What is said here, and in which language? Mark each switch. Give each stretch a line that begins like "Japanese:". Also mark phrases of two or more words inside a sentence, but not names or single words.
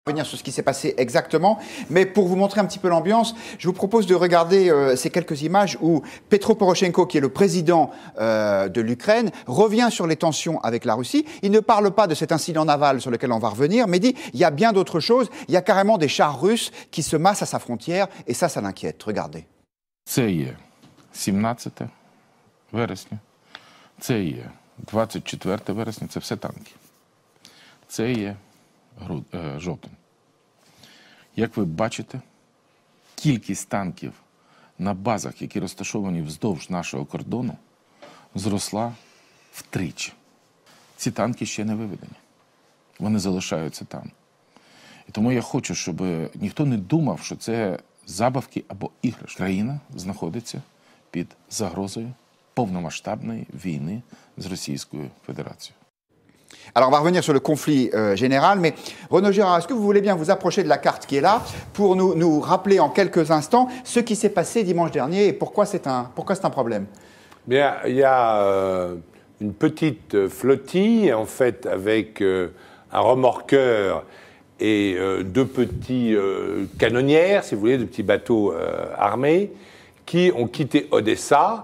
French: Revenir sur ce qui s'est passé exactement, mais pour vous montrer un petit peu l'ambiance, je vous propose de regarder ces quelques images où Petro Poroshenko, qui est le président de l'Ukraine, revient sur les tensions avec la Russie. Il ne parle pas de cet incident naval sur lequel on va revenir, mais dit il y a bien d'autres choses. Il y a carrément des chars russes qui se massent à sa frontière, et ça l'inquiète. Regardez.
Ukrainian: Це є 17 вересня, це є 24 вересня, це все танки. Це є жовтень. Як ви бачите, кількість танків на базах, які розташовані вздовж нашого кордону, зросла втричі. Ці танки ще не виведені. Вони залишаються там. І тому я хочу, щоб ніхто не думав, що це забавки або іграшки. Країна знаходиться під загрозою повномасштабної війни з Російською Федерацією.
French: Alors on va revenir sur le conflit général, mais Renaud Girard, est-ce que vous voulez bien vous approcher de la carte qui est là pour nous rappeler en quelques instants ce qui s'est passé dimanche dernier et pourquoi c'est un problème? Bien, il y a une petite flottille, en fait, avec un remorqueur et deux petits canonnières, si vous voulez, deux petits bateaux armés, qui ont quitté Odessa,